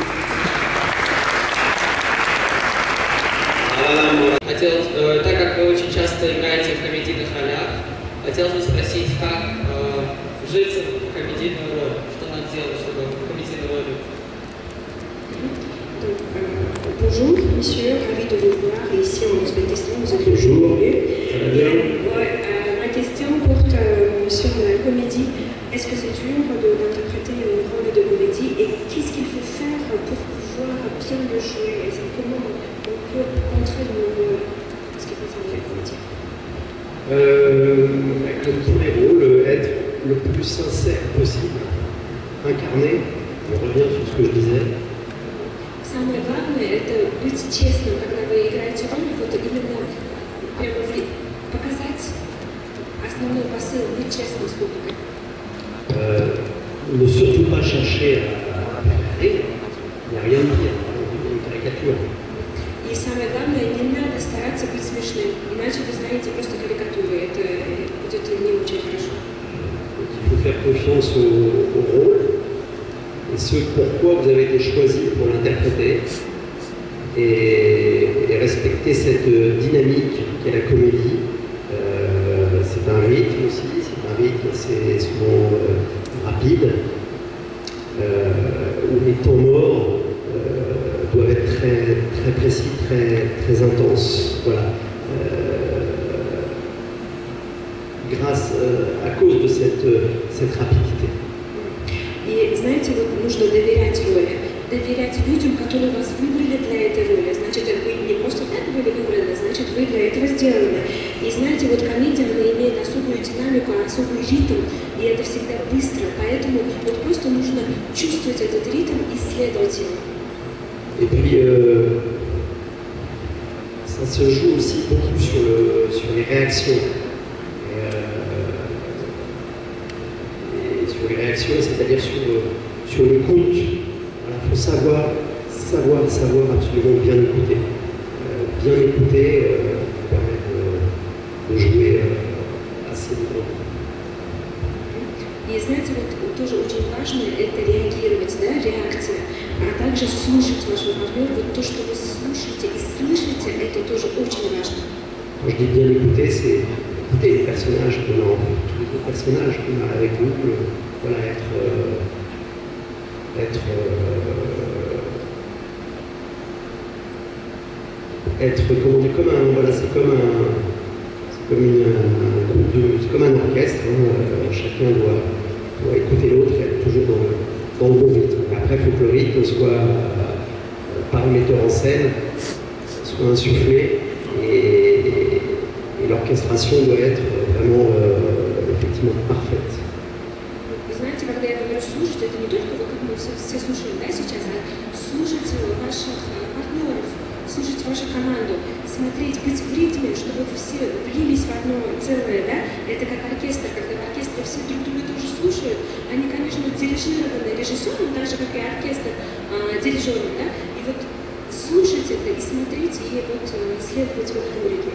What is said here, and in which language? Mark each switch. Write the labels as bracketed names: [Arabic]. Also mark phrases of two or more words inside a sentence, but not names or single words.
[Russian] Хотелось, так как вы очень часто играете в комедийных ролях, хотелось бы спросить, как вжиться в комедийную роль, что надо делать, чтобы в комедийную роль. [French] Bonjour, monsieur, ravi de vous voir ici en Ouzbékistan. Vous êtes le Bonjour. bienvenu. comédie. Est-ce que c'est dur d'interpréter une rôle de comédie et qu'est-ce qu'il faut faire pour pouvoir bien le jouer? Comment on peut entrer dans le rôle en ce qui concerne la comédie? Comme tous les rôles, être le plus sincère possible, incarner, on revient sur ce que je disais. [Russian] Самое главное – это быть честным, когда вы играете роль, вот именно прямо показать основной посыл, быть честным с публикой. [French] Ne surtout pas chercher à rire, il n'y a rien de pire, une caricature. [Russian] И самое главное, не надо стараться быть смешным, иначе вы станете просто карикатурой, это будет не очень хорошо. [French] Il faut faire confiance au rôle et ce pourquoi vous avez été choisi pour l'interpréter et respecter cette dynamique qu'est la comédie. C'est un rythme aussi, c'est un rythme assez souvent rapide où les temps morts doivent être très précis, très intenses. Voilà. Grâce à cause de cette rapidité. [Russian] И знаете, вот нужно доверять роли, доверять людям, которые вас выбрали для этой роли. Значит, вы не просто так были выбраны, значит, вы для этого сделаны. И знаете, вот комедия, она имеет особую динамику, особый ритм, и это всегда быстро. Поэтому вот просто нужно чувствовать этот ритм и следовать ему. [French] Et puis, ça se joue aussi beaucoup sur les réactions. Et sur les réactions, c'est-à-dire sur le compte. Il faut savoir absolument bien écouter. Bien écouter permet de jouer assez librement. [Russian] И знаете, вот тоже очень важно это реагировать, да, реакция, а также слушать вашего партнера, вот то, что вы слушаете и слышите, это тоже очень важно. [French] Quand je dis bien écouter, c'est écouter les personnages qu'on a, tous les autres personnages qu'on a avec nous, voilà, comment dire, c'est comme un orchestre, hein, chacun doit écouter l'autre et être toujours dans le bon rythme. Après, il faut que le rythme soit, par le metteur en scène, soit insufflé et l'orchestration doit être vraiment effectivement parfaite. [Russian] Вы знаете, когда я говорю слушать, это не только вот как мы все слушаем, да, сейчас, а слушать ваших партнеров, слушать вашу команду, смотреть, быть в ритме, чтобы все влились в одно целое, да, это как оркестр, когда в оркестре все друг друга тоже слушают, они, конечно, дирижированы режиссером, так же, как и оркестр дирижером, да, и вот слушать это и смотреть, и вот следовать в этом ритме.